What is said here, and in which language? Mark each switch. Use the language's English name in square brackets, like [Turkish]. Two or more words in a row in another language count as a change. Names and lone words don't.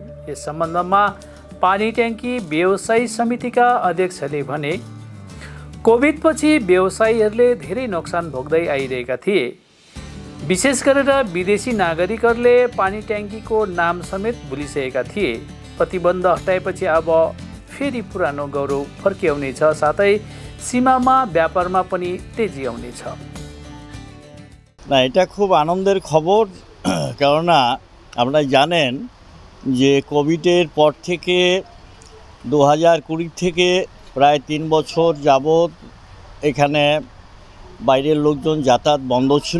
[Nepali] यस सम्बन्धमा पानी ट्याङ्की व्यवसायी समितिका अध्यक्षले भने, कोभिडपछि व्यवसायीहरूले धेरै नोक्सान भोग्दै आइरहेका थिए। विशेष गरेर विदेशी नागरिकहरूले पानी ट्याङ्कीको नाम समेत भुलिसकेका थिए। प्रतिबन्ध हटाएपछि अब फेरि पुरानो गौरव फर्किआउनेछ, साथै सीमामा व्यापारमा पनि तेजी आउनेछ। [Bangla] না, এটা খুব আনন্দের খবর, কেননা আপনারা জানেন যে কোভিডের পর থেকে 2020 থেকে প্রায় 3 বছর যাবৎ এখানে বাইরের লোকজন যাতায়াত বন্ধ ছিল।